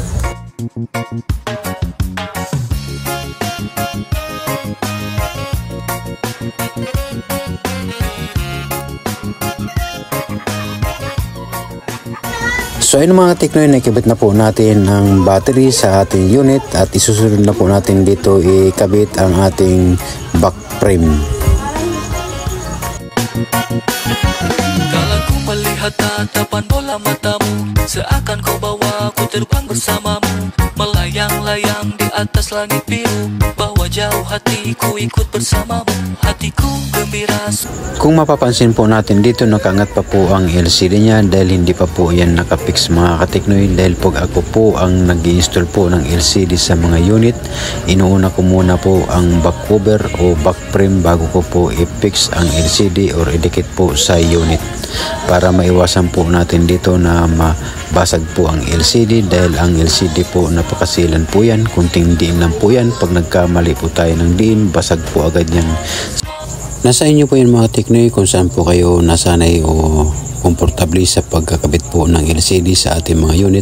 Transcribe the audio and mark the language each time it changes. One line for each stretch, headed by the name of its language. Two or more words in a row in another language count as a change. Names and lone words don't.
Filipino: So ayun mga Teknoy, nakikabit na po natin ang battery sa ating unit at isusunod na po natin dito ikabit ang ating
English: back frame.
Indonesian: Kala ko melihat tatapan bola matamu, seakan kau bawa aku terbang bersamamu, melayang-layang di atas langit biru, bawa jauh hatiku ikut bersamamu, hatiku gembira.
Filipino: Kung mapapansin po natin dito, nakaangat pa po ang LCD niya dahil hindi pa po yan nakapix mga Teknoy, dahil pag ako po ang nag-i-install po ng LCD sa mga unit, inuuna ko muna po ang
English: back cover
Filipino: o
English: back frame
Filipino: bago ko po i-fix ang LCD or idikit po sa unit para maiwasan po natin dito na mabasag po ang LCD, dahil ang LCD po napakasilan po yan, kunting diin lang po yan, pag nagkamali po tayo ng diin, basag po agad yan. Nasa inyo po yun mga Teknoy kung saan po kayo nasanay o komportable sa pagkakabit po ng LCD sa ating mga unit.